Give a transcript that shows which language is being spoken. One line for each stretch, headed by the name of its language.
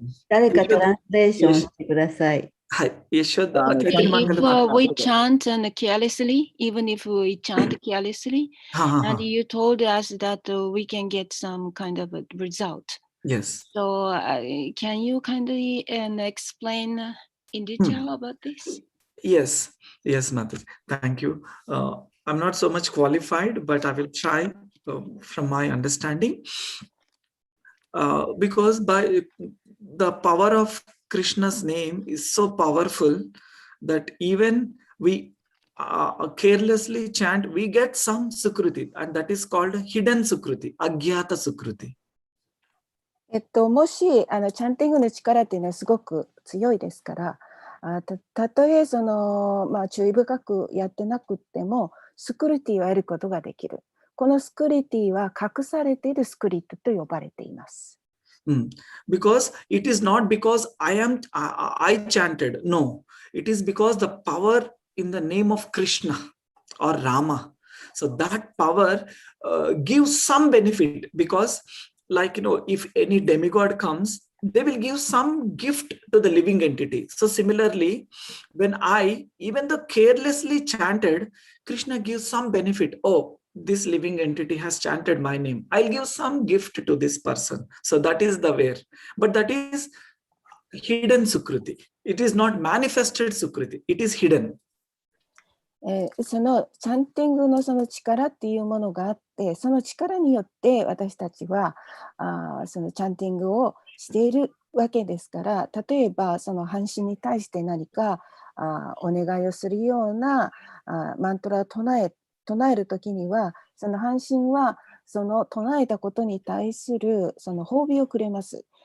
Japanese: 誰かトランスレーションしてください。
English: If we chant carelessly, even if we chant carelessly, and you told us that we can get some kind of a result. Yes. So can you kindly explain in detail about this? Yes, Mataji. Thank you. I'm not so much qualified, but I will try from my understanding. Because by the power of Krishna's name is so powerful that even we carelessly chant, we get some sukruti, and that is called hidden sukruti, agyata sukruti.
Japanese: もしチャンティングの力っていうのはすごく強いですから、たとえ注意深くやってなくってもスクリティを得ることができる。このスクリティは隠されているスクリトと呼ばれています。
English: Because it is not because I chanted. No, it is because the power in the name of Krishna or Rama. So that power gives some benefit because, like, if any demigod comes, they will give some gift to the living entity. So similarly, when even though carelessly chanted, Krishna gives some benefit. Oh, this living entity has chanted my name. I'll give some gift to this person. So that is the way. But that is hidden Sukruti. It is not manifested Sukruti. It is hidden.
Japanese: そのチャンティングのその力っていうものがあって、その力によって私たちはそのチャンティングをしているわけですから、例えばその半身に対して何かお願いをするようなマントラを唱えるときには、その半身はその唱えたことに対するその褒美をくれます。